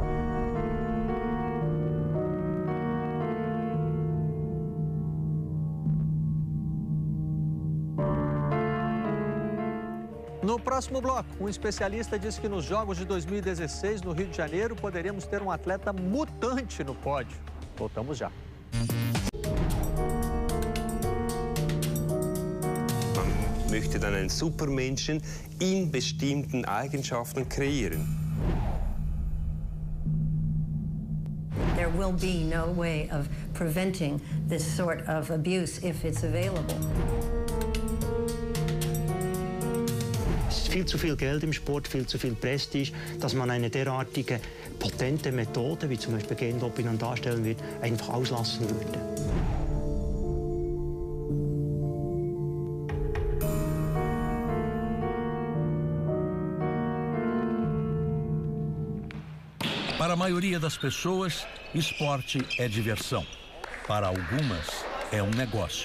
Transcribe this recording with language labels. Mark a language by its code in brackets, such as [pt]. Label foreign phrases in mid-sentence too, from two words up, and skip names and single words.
[pt] No próximo bloco, um especialista diz que nos Jogos de 2016, no Rio de Janeiro, poderemos ter um atleta mutante no pódio. Voltamos já. [de] Man möchte dann einen Supermenschen in bestimmten Eigenschaften kreieren. [en] There will be no way of preventing this sort of abuse if it's available. [de] Es ist viel zu viel Geld im Sport, viel zu viel Prestige, dass man eine derartige potente Methode, wie zum Beispiel Gendoping darstellen wird, einfach auslassen würde. [pt] Para a maioria das pessoas, esporte é diversão. Para algumas, é um negócio.